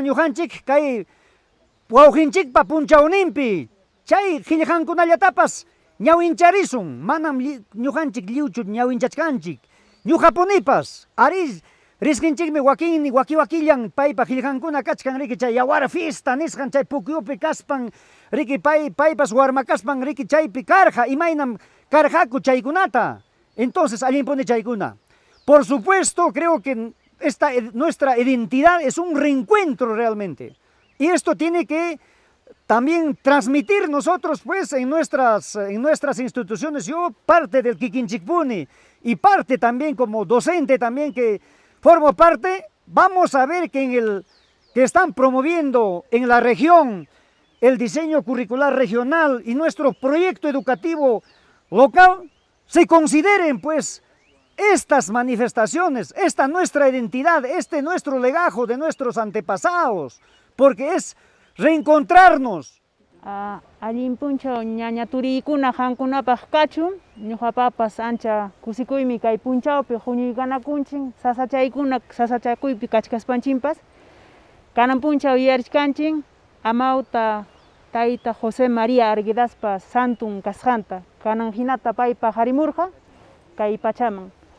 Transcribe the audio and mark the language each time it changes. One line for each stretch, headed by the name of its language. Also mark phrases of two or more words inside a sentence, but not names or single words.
Quechua: ñuqanchik kay wawqinchikpa punchawninpi chay qillqankunallatapas ñawincharisun manam ñuqanchik lliwchu ñawinchachkanchik ñuqapunipas ari risqinchikmi waki-wakillan paypa qillqankuna kachkan riki chay yawara fiesta nisqan chay pukyupi kaspan riki paypas warma kaspan riki chaypi karqa imaynam karqaku chaykunata entonces allinpuni chaykuna
Spanish: por supuesto creo que nuestra identidad es un reencuentro realmente y esto tiene que también transmitir nosotros pues en nuestras instituciones. Yo parte del Kikinchikpuni y parte también como docente también que formo parte, vamos a ver que que están promoviendo en la región el diseño curricular regional y nuestro proyecto educativo local, se consideren pues estas manifestaciones, esta nuestra identidad, este nuestro legajo de nuestros antepasados, porque es reencontrarnos.
Quechua: Allinpunchaw ñaña turikuna hankunapaq kachun ñuqapapas ancha kusikuymi kay punchawpi huñuykanakunchik sasachakuypi kachkaspanchinpas kanan punchaw yuyarishkanchik amawta tayta José María Arguedaspa santun kasqanta kanan hinata paypa harimurqa kay pachaman